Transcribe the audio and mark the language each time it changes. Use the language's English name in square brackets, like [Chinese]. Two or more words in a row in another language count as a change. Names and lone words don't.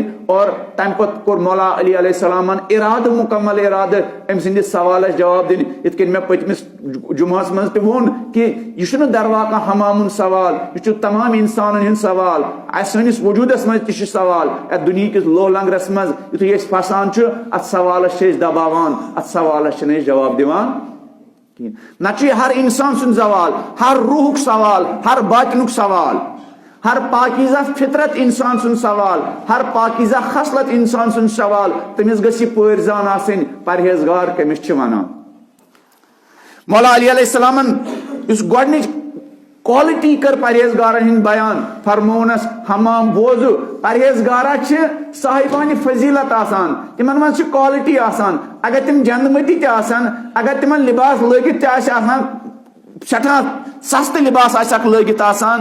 [Kashmiri] اور تمہِ پتہٕ کوٚر مولا علی علیہ السلامن ارادٕ مُکمل ارادٕ أمۍ سٕنٛدِس سوالس جواب دِنۍ یِتھ کٔنۍ مےٚ پٔتمِس جمعہس منٛز تہِ ووٚن کہِ یہِ چھُنہٕ درواقع حمام ہُنٛد سوال یہِ چھُ تمام انسانن ہُنٛد سوال. اسہِ سٲنِس وجوٗدس منٛز تہِ چھُ سوال یتھ دُنیا کِس لوہ لنگرس منٛز یِتھُے أسۍ پھسان چھُ اتھ سوالس چھِ أسۍ دباوان اتھ سوالس چھِنہٕ أسۍ جواب دِوان نہ ہر انسان سن سوال، ہر روح سوال، ہر باطن سوال، ہر پاکیزہ فطرت انسان سن سوال، ہر پاکیزہ خصلت انسان سن سوال تمس گژھِ پٲرۍزان آسٕنۍ پرہیزگار کٔمِس چھِ ونان۔ مولا علی علیہ السلامن اس گۄڈنِچ کوالٹی کر پرہیزگارن ہند بیان، فرمونس حمام بوزو پرہیزگارا چھ صاحبان فضیلت آسان، تمن من چھ کوالٹی آسان، اگر تم جندمتی تہ آسان، اگر تمن لباس لگت تہ آسان سٹھا سست لباس آسک لگت آسان،